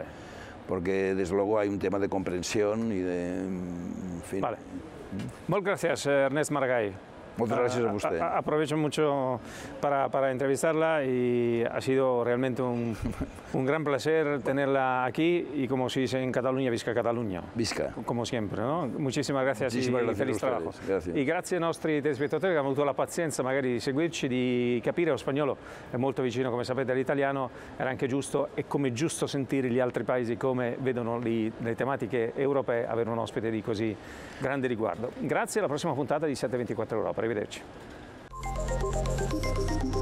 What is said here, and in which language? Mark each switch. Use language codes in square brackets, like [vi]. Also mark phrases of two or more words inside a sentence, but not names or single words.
[es] Porque desde luego hay un tema de comprensión y de... En fin. Vale. Muchas gracias, Ernest Maragall. Muchas gracias a usted. Aprovecho mucho para entrevistarla y ha sido realmente un gran placer tenerla aquí y como se dice en Cataluña, visca Catalunya. Visca. [it] Come sempre, no? [es] Muchísimas gracias e feliz trabajo. [it] Grazie. E grazie ai nostri telespettatori che hanno avuto la pazienza magari di seguirci, di capire lo spagnolo, è molto vicino come sapete all'italiano, era anche giusto e come giusto sentire gli altri paesi come vedono le tematiche europee avere un ospite di così grande riguardo. Grazie, alla prossima puntata di 724 Europa.